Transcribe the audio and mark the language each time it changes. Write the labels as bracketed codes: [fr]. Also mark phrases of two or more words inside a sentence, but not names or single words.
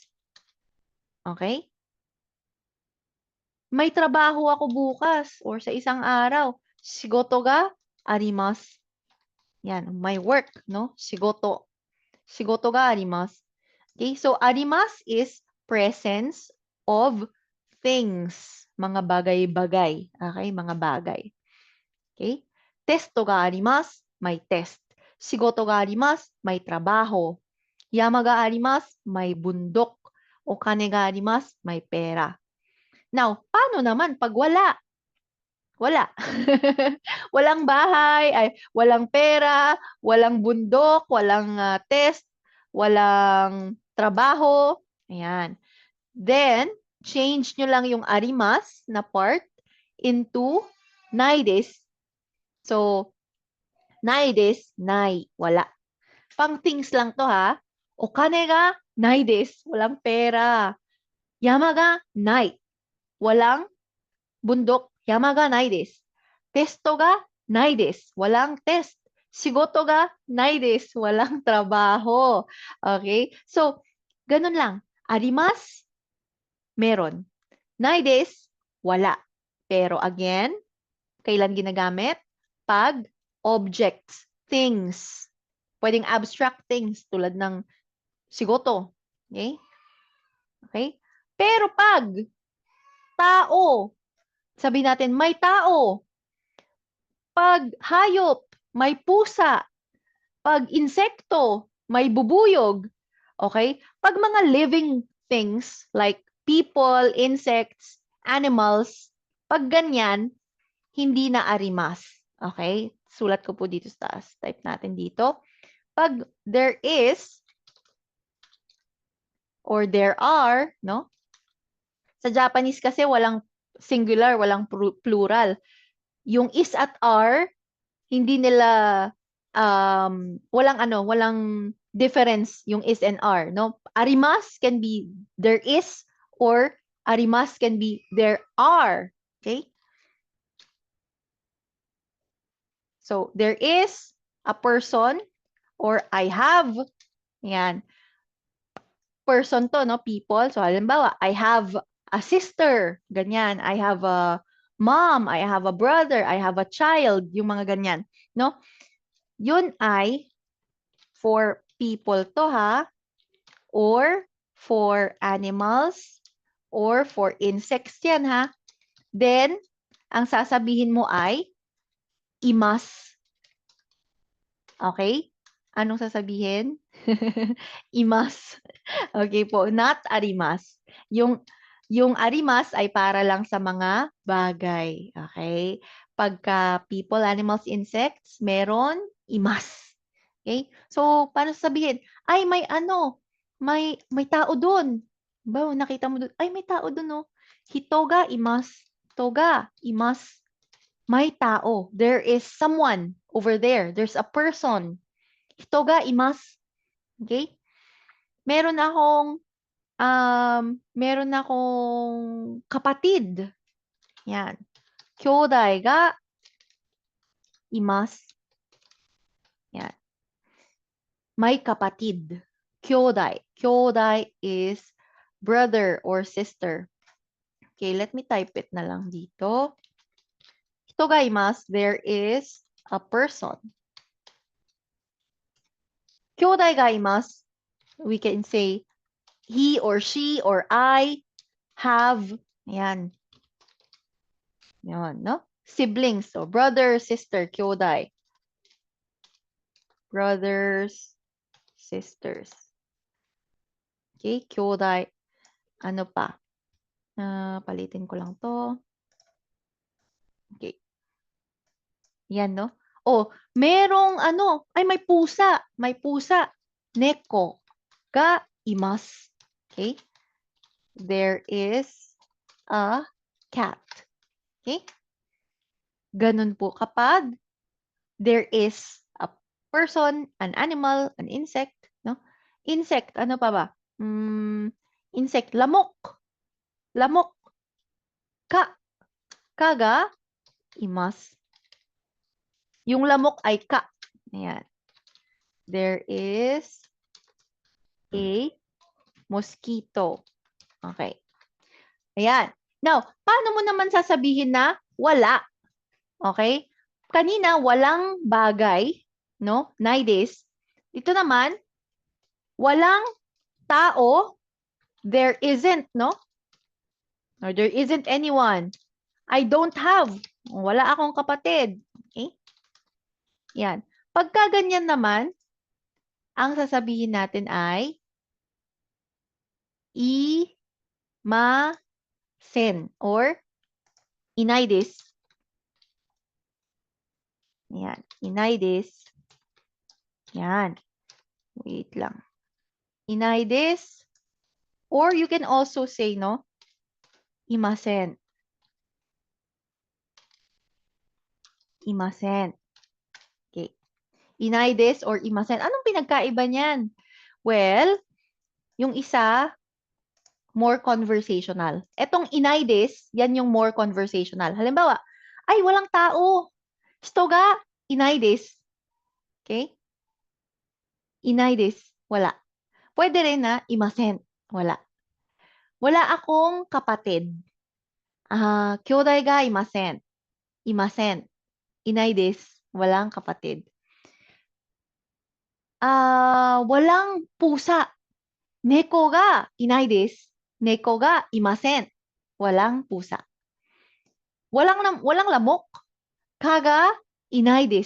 [en] Okay? [tl] May trabaho ako bukas or sa isang araw. [ja] Shigoto ga arimasu. [tl] Yan, may work, no? [ja] Shigoto. Shigoto ga arimasu. [en] Okay, so arimasu is presence of things. [tl] Mga bagay-bagay. Okay, mga bagay. Okay? [ja] Testo ga arimasu, [tl] may test. [ja] Shigoto ga arimasu, [tl] may trabaho. [ja] Yama ga arimasu, [tl] may bundok. [ja] Okane ga arimasu, [tl] may pera. Now, paano naman pag wala? Wala. Walang bahay, walang pera, walang bundok, walang test, walang trabaho. Ayan. Then, change nyo lang yung arimas na [en] part into [tl] naides. So, naides, nai, wala. Pang things lang to ha. [ja] Okane ga naides, [tl] walang pera. [ja] Yama ga nai, [tl] walang bundok. [ja] Yama ga nai desu. Testo ga nai desu. [tl] Walang test. [ja] Shigoto ga nai desu. [tl] Walang trabaho. Okay? So, ganun lang. [ja] Arimasu, meron. Nai desu, wala. [tl] Pero again, kailan ginagamit? Pag objects, things. Pwedeng [en] abstract things [tl] tulad ng shigoto. Okay? Okay? Pero pag tao, sabi natin, may tao. Pag hayop, may pusa. Pag insekto, may bubuyog. [en] Okay? [tl] Pag mga [en] living things like people, insects, animals, [tl] pag ganyan, hindi na arimas. Okay? Sulat ko po dito sa taas. Type natin dito. [en] Pag there is or there are, no? [tl] Sa Japanese kasi walang singular, walang plural. Yung is at are, hindi nila walang difference yung [en] is and are, [tl] no? [en] Arimas can be there is or arimas can be there are. Okay? So there is a person or I have, yan, person to, no? People. So halimbawa, I have a sister, ganyan. I have a mom, I have a brother, I have a child, [tl] yung mga ganyan, no? Yun ay [en] for people to ha, or for animals, or for insects yan ha. [tl] Then, ang sasabihin mo ay imas. Okay? Anong sasabihin? Imas. Okay po, not arimas. Yung arimas ay para lang sa mga bagay. [en] Okay? Pagka people, animals, insects, [tl] meron imas. Okay? So, paano sabihin? Ay, may tao doon. Ba, nakita mo doon. Ay, may tao doon, no? [ja] Hitoga imas. Toga imas. [tl] May tao. [en] There is someone over there. There's a person. [ja] Hitoga imas. Okay? [tl] Meron akong meron akong kapatid. Yan. [ja] Kyodai ga imasu. [tl] Yan. May kapatid. [ja] Kyodai. [en] Kyodai is brother or sister. Okay, let me type it [tl] na lang dito. [ja] Hito ga imasu. [en] There is a person. [ja] Kyodai ga imasu. [en] We can say he or she or I have. [tl] Yan. Yan, [en] no? Siblings. So, brother, sister, kyodai. Brothers, sisters. [tl] Okay, kyodai. Ano pa? Palitin ko lang to. Okay. Yan, no? Oh, merong ay may pusa. May pusa. [ja] Neko ga imasu. [en] Okay? There is a cat. Okay? [tl] Ganun po kapag [en] there is a person, an animal, an insect, no? Insect, [tl] ano pa ba? Insect, lamok. [ja] Lamok. Kaga imasu. [tl] Yung lamok ay ka. Ayan. [en] There is a mosquito. [tl] Okay. Ayan. Now, paano mo naman sasabihin na wala? Okay? Kanina, walang bagay, no? Naides. Dito naman, walang tao, [en] there isn't, no? Or there isn't anyone. I don't have. [tl] Wala akong kapatid. Okay? Yan. Pagka ganyan naman, ang sasabihin natin ay imasen or inaides. Yan. Inaides. Yan. Wait lang. [ja] Inaides. [en] Or you can also say, no? [ja] Imasen. Imasen. Okay. Inaides or imasen. [tl] Anong pinagkaiba niyan? Well, yung isa, [en] more conversational. [tl] Etong inaides, yan yung [en] more conversational. [tl] Halimbawa, ay, walang tao. [ja] Stoga, inaides. Okay? Inaides, wala. [tl] Pwede rin na imasen, wala. Wala akong kapatid. [ja] Kyodai ga imasen. Imasen. [tl] Inaides, walang kapatid. Walang pusa. [ja] Neko ga inai desu. Neko ga imasen. [tl] Walang pusa. Walang lamok. [ja] Kaga inai desu.